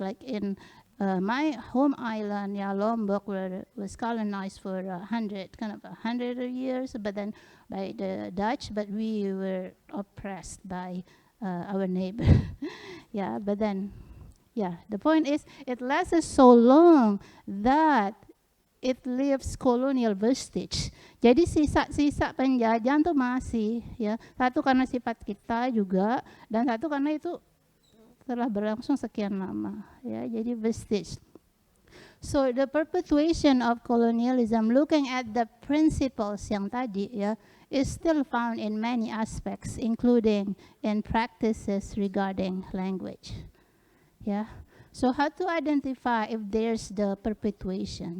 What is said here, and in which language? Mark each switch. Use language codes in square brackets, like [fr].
[en] Like in my home island, yeah, Lombok, was colonized for 100 years, but then by the Dutch, but we were oppressed by our neighbor. Yeah, but then, yeah, the point is, it lasted so long that it leaves colonial vestige. [id] Jadi sisa-sisa penjajahan tuh masih, ya, satu karena sifat kita juga, dan satu karena itu telah berlangsung sekian lama, ya, jadi vestige. [en] So the perpetuation of colonialism, looking at the principles [id] yang tadi, ya, [en] is still found in many aspects, including in practices regarding language. Yeah. So how to identify if there's the perpetuation?